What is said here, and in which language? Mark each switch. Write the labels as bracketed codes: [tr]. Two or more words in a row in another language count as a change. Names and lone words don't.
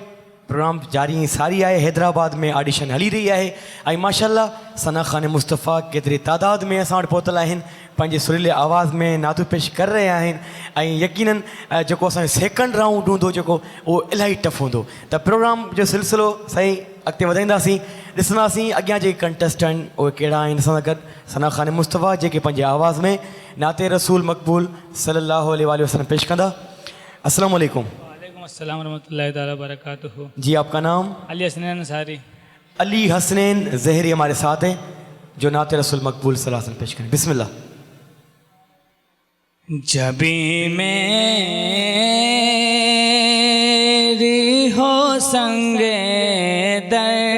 [sd] प्रोग्राम जारी सारी आहे, हैदराबाद में ऑडिशन हली रही आहे ऐं माशाल्लाह सना खान मुस्तफ़ा केतिरी तादाद में असां वटि पहुतल आहिनि, पंहिंजे सुरीले आवाज़ में नातू पेश करे रहिया आहिनि ऐं यकीनन जेको असांजो [en] second round [sd] हूंदो जेको उहो इलाही टफ हूंदो। त प्रोग्राम जो सिलसिलो सही अॻिते वधाईंदासीं, ॾिसंदासीं अॻियां जेके कंटेस्टेंट उहे कहिड़ा आहिनि। असां सां गॾु सना खान मुस्तफ़ा जेके पंहिंजे आवाज़ में नाते रसूल मक़बूल [ar] صلى الله عليه وسلم [sd] पेश कंदा। [ar] السلام عليكم. وعليكم السلام ورحمة الله وبركاته. [hi] जी आपका नाम? अली हसनैन अंसारी। अली हसनैन ज़हरी हमारे साथ हैं जो नाते रसूल मकबूल [ar] صلى الله عليه وسلم [hi] पेश करें। [ar] बिस्मिल्लाह। [hi] जबी मेरी हो संगे दर